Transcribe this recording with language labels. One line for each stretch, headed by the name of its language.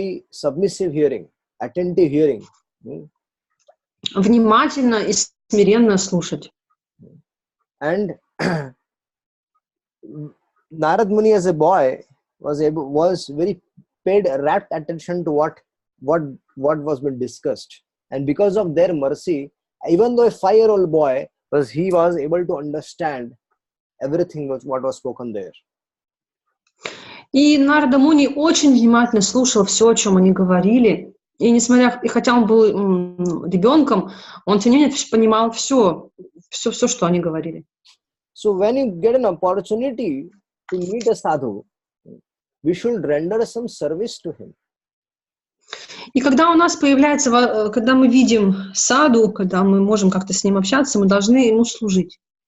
English: Submissive hearing, attentive hearing.
Russian: Внимательно и смиренно слушать.
English: And Narad Muni as a boy was very paid rapt attention to what was being discussed, and because of their mercy, even though a 5-year-old boy he was able to understand everything what was spoken there.
Russian: И Нарада Муни очень внимательно слушал все, о чем они говорили. И хотя он был ребенком, он тем не менее понимал все, что они говорили.
English: So when you get an opportunity to meet a sadhu, we should render some service to him.
Russian: И когда у нас когда мы видим саду, когда мы можем как-то с ним общаться, мы должны ему служить.